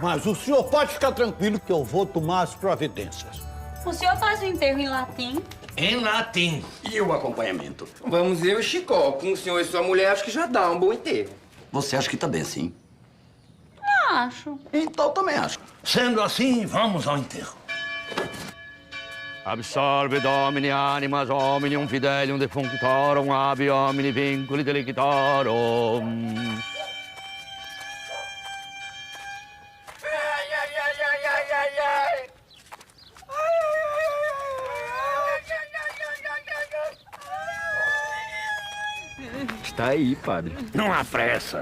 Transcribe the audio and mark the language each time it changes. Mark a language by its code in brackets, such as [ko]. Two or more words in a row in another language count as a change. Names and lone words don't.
[pt] Mas o senhor pode ficar tranquilo que eu vou tomar as providências. O senhor faz o enterro em latim? Em latim. E o acompanhamento? Vamos eu e Chicó. Com o senhor e sua mulher, acho que já dá um bom enterro. Você acha que tá bem, sim? Acho. Então também acho. Sendo assim, vamos ao enterro. [la] Absolve Domini animas omnium fidelium defunctorum abi omni vinculi delictorum. [pt] Está aí, padre. Não há pressa.